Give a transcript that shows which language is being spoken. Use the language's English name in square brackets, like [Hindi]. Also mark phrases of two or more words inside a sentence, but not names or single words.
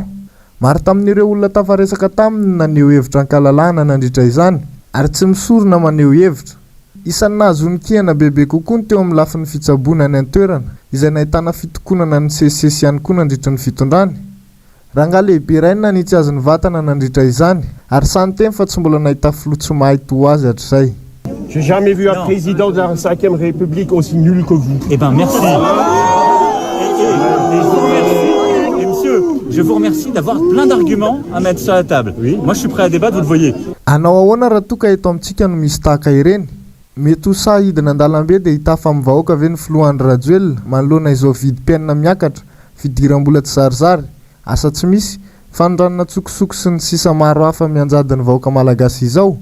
[Malagasy] Maro tamin'ireo olona tafaresaka taminy naneho hevitra ankalalahana nandritra izany ary tsy misorona maneho hevitra. Isan'ny nahazoany kiana bebe kokoa teo amin'ny lafin'ny fitsaboana ny antoerana izay nahitana fitokonana ny sesisesy ihany koa nandritra ny fitondrany. Rangahy lehibe iray nanitsy azy ny vatana nandritra izany ary sany teny fa tsy mbola nahita filoha tsy mahay to azy hatrizay. [French] J'ai jamais vu un président de la 5e République aussi nul que vous. Eh ben merci. Et monsieur, je vous remercie d'avoir plein d'arguments à mettre sur la table. Oui. Moi je suis prêt à débattre, vous le voyez. [Malagasy] Anao ahoana raha toka eto amintsika no misy tahaka ireny? Mety ho sahidina an-dalambe dia hita fa mivahoaka ve ny filoha Andry Rajoelina manoloana izao vidim-piainana miakatra, fidiram-bola tsy zarizary, asa tsy misy, fanondranana tsokosoko sy ny sisa maro hafa mianjady ny vahoaka malagasy izao.